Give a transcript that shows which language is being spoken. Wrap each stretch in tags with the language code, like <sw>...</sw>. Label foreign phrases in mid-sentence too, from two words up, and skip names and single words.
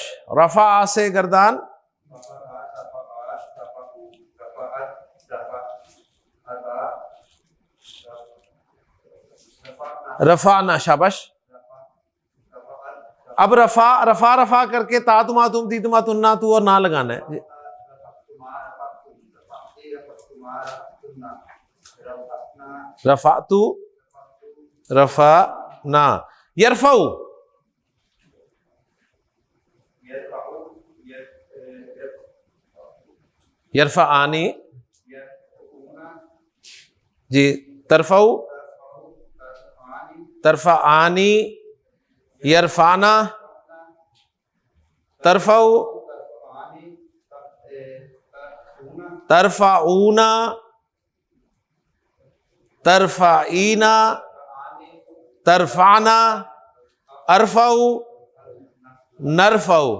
<hi>रफा आ से गर्दान, रफाना, शाबाश। अब</hi> <ar>رفع رفع رفع</ar> <hi>करके</hi> <ar>تَ تُما تُم تِ تُما تُنَّ تُ</ar> <hi>और ना लगाना है।</hi> <ar>رفعتُ رفعنا، يرفعوا، يرفعانِ. जी, ترفعوا ترفعانِ, يرفعنَ، ترفعوا ترفعونَ، ترفعينَ، ترفعانِ، أرفعُ، نرفعُ.</ar>